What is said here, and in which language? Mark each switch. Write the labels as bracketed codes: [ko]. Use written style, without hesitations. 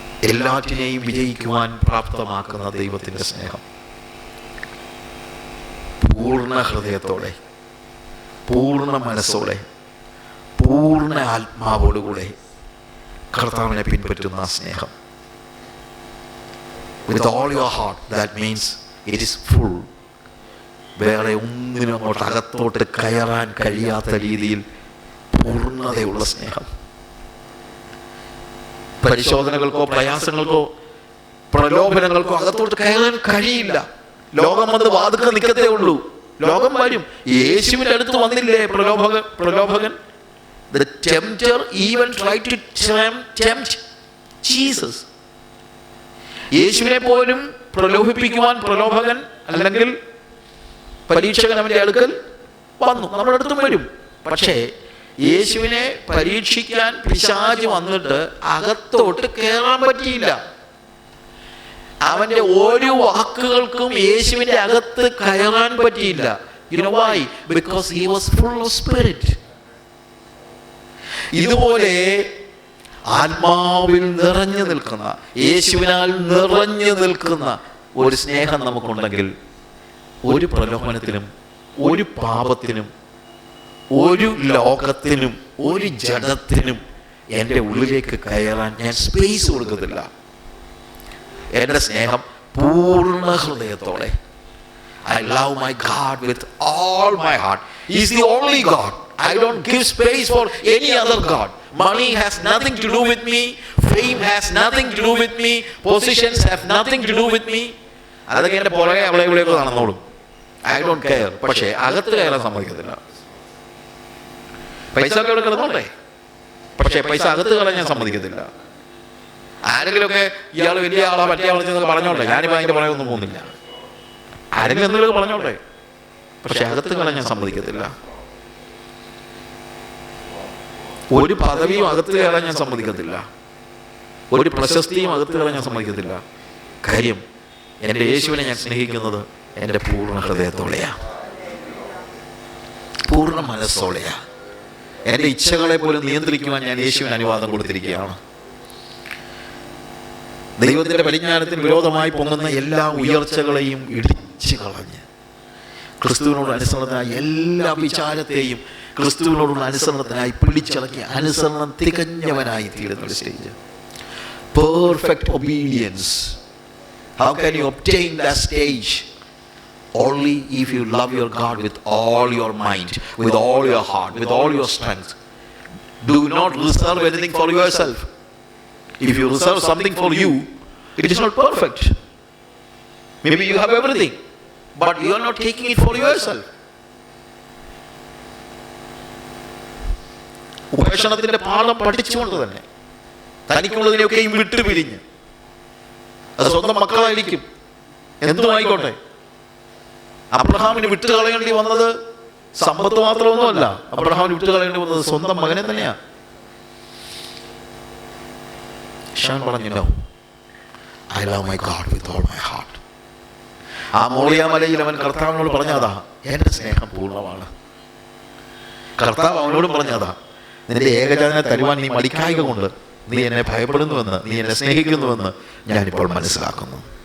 [ml] എല്ലാറ്റിനെയും വിജയിക്കുവാൻ പ്രാപ്തമാക്കുന്ന ദൈവത്തിൻ്റെ സ്നേഹം. പൂർണ്ണ ഹൃദയത്തോടെ, പൂർണ്ണ മനസ്സോടെ, പൂർണ്ണ ആത്മാവോടുകൂടെ കർത്താവിനെ പിൻപറ്റുന്ന സ്നേഹം. [en] With all your heart, that means it is full. [ml] വേറെ ഒന്നിനും അങ്ങോട്ട് അകത്തോട്ട് കയറാൻ കഴിയാത്ത രീതിയിൽ പൂർണ്ണതയുള്ള സ്നേഹം. പരിശോധനകൾക്കോ പ്രയാസങ്ങൾക്കോ പ്രലോഭനങ്ങൾക്കോ അകത്തോട്ട് കയറാൻ കഴിയില്ല. ലോകം വന്ന് വാതുക്ക നിൽക്കത്തേ ഉള്ളൂ. ലോകം വരും. യേശുവിൻ്റെ അടുത്ത് വന്നില്ലേ പ്രലോഭകൻ? [en] The tempter even tried to tempt Jesus. [ml] യേശുവിനെ പോലും പ്രലോഭിപ്പിക്കുവാൻ പ്രലോഭകൻ അല്ലെങ്കിൽ പരീക്ഷകൻ അവൻ്റെ അടുക്കൽ വന്നു. നമ്മുടെ അടുത്തും വരും. പക്ഷേ യേശുവിനെ പരീക്ഷിക്കാൻ പിശാച് വന്നിട്ട് അകത്തോട്ട് കയറാൻ പറ്റിയില്ല. അവൻ്റെ ഓരോ വാക്കുകൾക്കും യേശുവിൻ്റെ അകത്ത് കയറാൻ പറ്റിയില്ല. [en] You know why? Because he was full of spirit. [ml] ഇതുപോലെ ആത്മാവിൽ നിറഞ്ഞു നിൽക്കുന്ന, യേശുവിനാൽ നിറഞ്ഞു നിൽക്കുന്ന ഒരു സ്നേഹം നമുക്കുണ്ടെങ്കിൽ ഒരു പ്രലോഭനത്തിനും ഒരു പാപത്തിനും ഒരു ലോകത്തിനും ഒരു ജഡത്തിനും എൻ്റെ ഉള്ളിലേക്ക് കയറാൻ ഞാൻ സ്പേസ് കൊടുക്കത്തില്ല. എൻ്റെ സ്നേഹം പൂർണ്ണ ഹൃദയത്തോടെ. [en] I love my God with all my heart. He is the only God. I don't give space for any other God. Money has nothing to do with me. Fame has nothing to do with me. Positions have nothing to do with me. [ml] അതൊക്കെ എൻ്റെ പുറകെ അവിടെ ഇവിടെയൊക്കെ നടന്നോളും. [en] I don't care. [ml] പക്ഷേ അകത്ത് കയറാൻ സമ്മതിക്കത്തില്ല. പൈസ ഒക്കെ ഇവിടെ കിടന്നോട്ടെ, പക്ഷേ പൈസ അകത്ത് കയറാൻ ഞാൻ സമ്മതിക്കത്തില്ല. ആരെങ്കിലുമൊക്കെ ഇയാൾ വലിയ ആളാ മറ്റേ ആളെന്നൊക്കെ പറഞ്ഞോട്ടെ, ഞാനിപ്പോൾ അതിൻ്റെ പുറകെ ഒന്നും പോകുന്നില്ല. ആരെങ്കിലും എന്തെങ്കിലും പറഞ്ഞോട്ടെ, പക്ഷെ അകത്ത് കയറാൻ ഞാൻ സമ്മതിക്കത്തില്ല. ഒരു പദവിയും അകത്ത് കയറാൻ ഞാൻ സമ്മതിക്കത്തില്ല. ഒരു പ്രശസ്തിയും അകത്ത് കയറാൻ ഞാൻ സമ്മതിക്കത്തില്ല. കാര്യം എൻ്റെ യേശുവിനെ ഞാൻ സ്നേഹിക്കുന്നത് എൻ്റെ പൂർണ്ണ ഹൃദയത്തോടെയാ, പൂർണ്ണ മനസ്സോടെയാ. എൻ്റെ ഇച്ഛകളെ പോലും നിയന്ത്രിക്കുവാൻ ഞാൻ യേശുവിന് അനുവാദം കൊടുത്തിരിക്കുകയാണ്. ദൈവത്തിൻ്റെ പരിജ്ഞാനത്തിന് വിരോധമായി പൊങ്ങുന്ന എല്ലാ ഉയർച്ചകളെയും ഇടിച്ചു കളഞ്ഞ് ക്രിസ്തുവിനോട് അനുസരണത്തിനായി എല്ലാ വിചാരത്തെയും ക്രിസ്തുവിനോടുള്ള അനുസരണത്തിനായി പിടിച്ചിറക്കി അനുസരണം തികഞ്ഞവനായി തീരുന്ന ഒരു stage. [en] Perfect obedience. How can you obtain that stage? Only if you love your God with all your mind, with all your heart, with all your strength. Do not reserve anything for yourself. If you reserve something for you, it is not perfect. Maybe you have everything, but you are not taking it for yourself. [ml] ഉപേക്ഷണത്തിന്റെ പാഠം പഠിച്ചുകൊണ്ട് തന്നെ തനിക്കുള്ളതിനെയൊക്കെയും വിട്ടുപിരിഞ്ഞ്, അത് സ്വന്തം മക്കളായിരിക്കും, എന്തുമായിക്കോട്ടെ. അബ്രഹാമിന് വിട്ടുകളയേണ്ടി വന്നത് സമ്പത്ത് മാത്രമൊന്നുമല്ല. അബ്രഹാമിന് വിട്ടുകളയേണ്ടി വന്നത് സ്വന്തം മകനെ തന്നെയാണ്. ഷാൻ പറഞ്ഞു, [en] "No, I love my God with all my heart." [ml] ആ മോറിയ മലയിൽ അവൻ കർത്താവിനോട് പറഞ്ഞതാ, "എന്റെ സ്നേഹം പൂർണ്ണമാണ്." കർത്താവ് അവനോടും പറഞ്ഞതാ, "നിന്റെ ഏകജാതനെ തരുവാൻ നീ മടിക്കായിക കൊണ്ട് നീ എന്നെ ഭയപ്പെടുന്നുവെന്ന്, നീ എന്നെ സ്നേഹിക്കുന്നുവെന്ന് ഞാനിപ്പോൾ മനസ്സിലാക്കുന്നു."